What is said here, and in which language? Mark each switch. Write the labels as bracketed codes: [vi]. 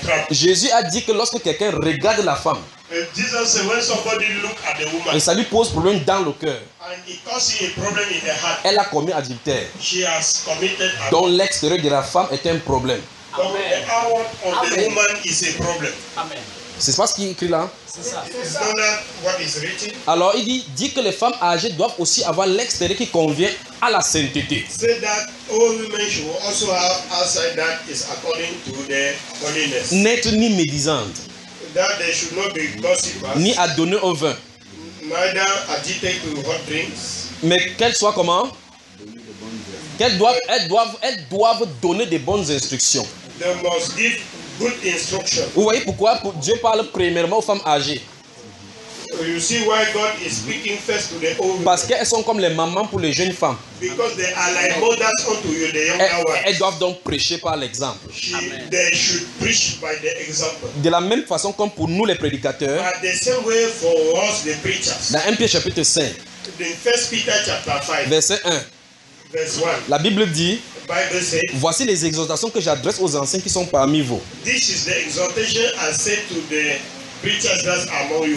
[fr] Jésus a dit que lorsque quelqu'un regarde la femme, [en] Jesus said when somebody look at the woman, [fr] et ça lui pose problème dans le cœur. [en] And it causes a problem in the heart. [fr] Elle a commis adultère. [en] She has committed adultery. [fr] Donc l'extérieur de la femme est un problème. Amen. [en] The outward of the woman is a problem. Amen. [fr] C'est pas ce qui est écrit là. C'est ça. [en] Is that what is written? [fr] Alors il dit que les femmes âgées doivent aussi avoir l'extérieur qui convient à la sainteté. [en] Say that all women should also have outside that is according to their holiness. [fr] N'être ni médisante. [en] That they should not be gossipers. [fr] Ni à donner au vin. [en] Neither addicted to hot drinks. [fr] Mais qu'elles soient comment? Elles doivent donner des bonnes instructions. [en] They must give good instructions. [fr] Vous voyez pourquoi Dieu parle premièrement aux femmes âgées? [en] You see why God is speaking first to the old. [fr] Parce qu'elles sont comme les mamans pour les jeunes femmes. [en] Because they are like mothers unto you, the younger ones. [fr] Elles doivent donc prêcher par l'exemple. [en] They should preach by the example. [fr] De la même façon comme pour nous les prédicateurs. [en] But the same way for us the preachers. [fr] Dans 1 Pierre chapitre 5. [en] The first Peter chapter 5. [fr] Verset 1. [en] Verse 1. [fr] La Bible dit. [en] Bible says, [fr] voici les exhortations que j'adresse aux anciens qui sont parmi vous. [en] This is the exhortation I said to the preachers that are among you.